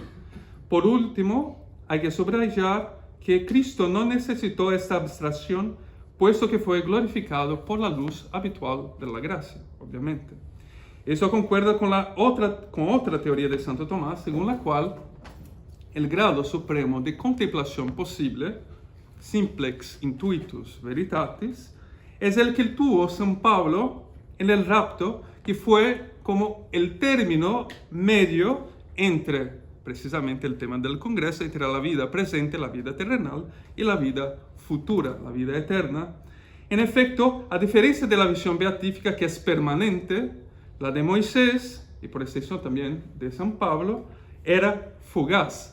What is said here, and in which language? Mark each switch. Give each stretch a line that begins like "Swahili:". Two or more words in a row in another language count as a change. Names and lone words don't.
Spanish: Por último, hay que subrayar que Cristo no necesitó esta abstracción, puesto que fue glorificado por la luz habitual de la gracia, obviamente. Eso concuerda con otra teoría de Santo Tomás, según la cual el grado supremo de contemplación posible,
Latin: simplex intuitus veritatis,
Spanish: es el que tuvo San Pablo en el rapto, que fue como el término medio entre precisamente el tema del Congreso, entre la vida presente, la vida terrenal, y la vida futura, la vida eterna. En efecto, a diferencia de la visión beatífica, que es permanente, la de Moisés, y por extensión también de San Pablo, era fugaz.